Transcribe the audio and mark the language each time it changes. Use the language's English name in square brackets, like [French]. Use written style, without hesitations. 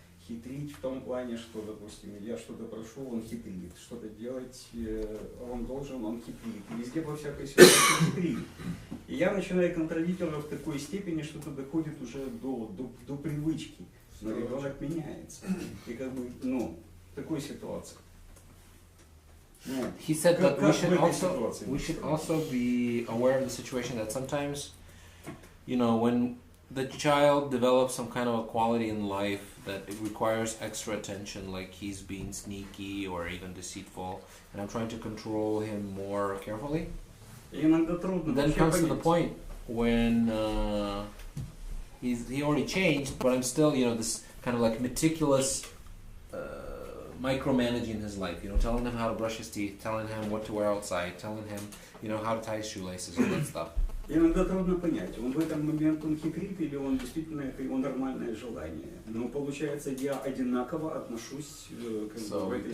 [Russian] Хитрить в том плане, что, допустим, я что-то прошу, он хитрит, что-то делать он должен, он хитрит. Везде по всякой ситуации хитрит. И я начинаю контролировать в такой степени, что это доходит уже до привычки. Но ребенок меняется. И как бы, в такой ситуации. [English] He said that we should also be aware of the situation that sometimes, when the child develops some kind of a quality in life that it requires extra attention, like he's being sneaky or even deceitful, and I'm trying to control him more carefully. Then comes to the point when he already changed, but I'm still, this kind of like meticulous micromanaging his life, telling him how to brush his teeth, telling him what to wear outside, telling him, how to tie his shoelaces, all that stuff. [Russian] Иногда трудно понять, он в этот момент он хитрит или он действительно это его нормальное желание. Но получается, я одинаково отношусь к этой